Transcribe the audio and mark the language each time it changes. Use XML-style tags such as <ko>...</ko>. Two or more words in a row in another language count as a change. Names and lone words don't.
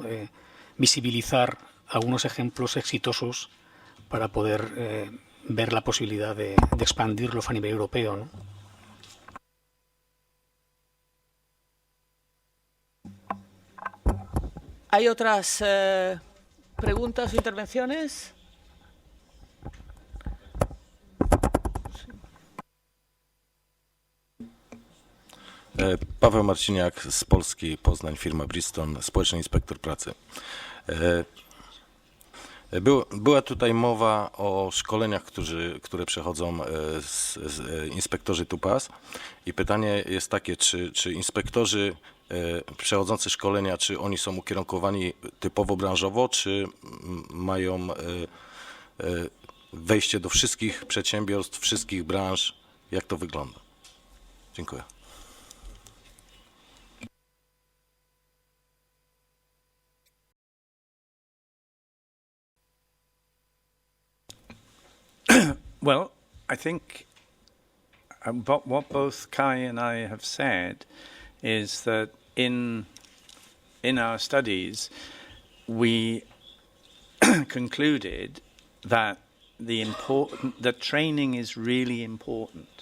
<es>Visibilizar algunos ejemplos exitosos para poder ver la posibilidad de expandirlo a nivel europeo, ¿no? ¿Hay otras preguntas o intervenciones?</es> <pl>Paweł Marciniak z Polski, Poznań, firma Bristol, społeczny inspektor pracy. Była tutaj mowa o szkoleniach, które przechodzą inspektorzy tupis, i pytanie jest takie, czy inspektorzy przechodzący szkolenia, czy oni są ukierunkowani typowo branżowo, czy mają wejście do wszystkich przedsiębiorstw, wszystkich branż? Jak to wygląda? Dziękuję.</pl> <en>Well, I think what both Kai and I have said is that in our studies we concluded that the training is really important.</en>